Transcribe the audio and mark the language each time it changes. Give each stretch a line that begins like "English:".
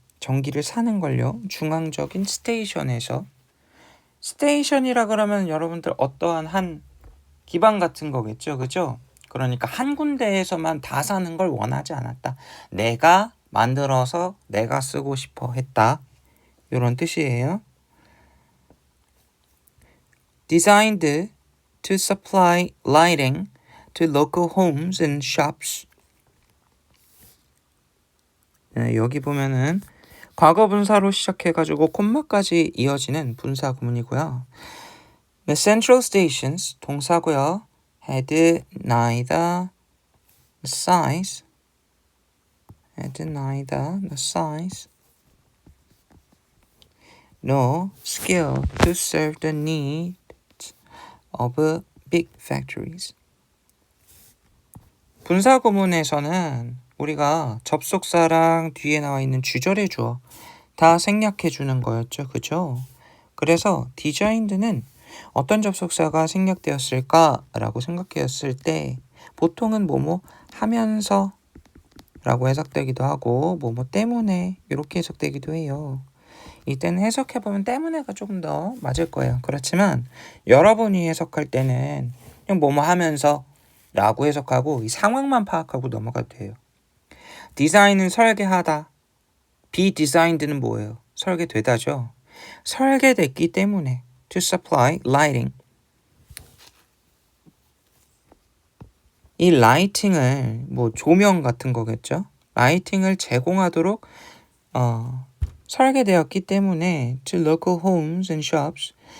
Korean: 전기를 사는 걸요. 중앙적인 스테이션에서. 스테이션이라 그러면 여러분들 어떠한 한 기반 같은 거겠죠. 그죠? 그러니까 한 군데에서만 다 사는 걸 원하지 않았다. 내가 만들어서 내가 쓰고 싶어 했다. 이런 뜻이에요.
English: Designed to supply lighting to local homes and shops.
Korean: 네, 여기 보면은 과거 분사로 시작해가지고 콤마까지 이어지는 분사 구문이고요.
English: The central stations
Korean: 동사고요.
English: Had neither the size nor skill to serve the needs of big factories.
Korean: 분사 구문에서는 우리가 접속사랑 뒤에 나와 있는 주절의 주어 다 생략해 주는 거였죠. 그죠? 그래서 designed는 어떤 접속사가 생략되었을까라고 생각했을 때 보통은 뭐뭐 하면서 라고 해석되기도 하고 뭐뭐 때문에 이렇게 해석되기도 해요. 이때는 해석해보면 때문에가 조금 더 맞을 거예요. 그렇지만 여러분이 해석할 때는 그냥 뭐뭐 하면서 라고 해석하고 이 상황만 파악하고 넘어가도 돼요. 디자인은 설계하다. be designed는 뭐예요? 설계되다죠. 설계됐기 때문에
English: to supply lighting.
Korean: 이 라이팅을 뭐 조명 같은 거겠죠. 라이팅을 제공하도록 설계되었기 때문에
English: to local homes and shops.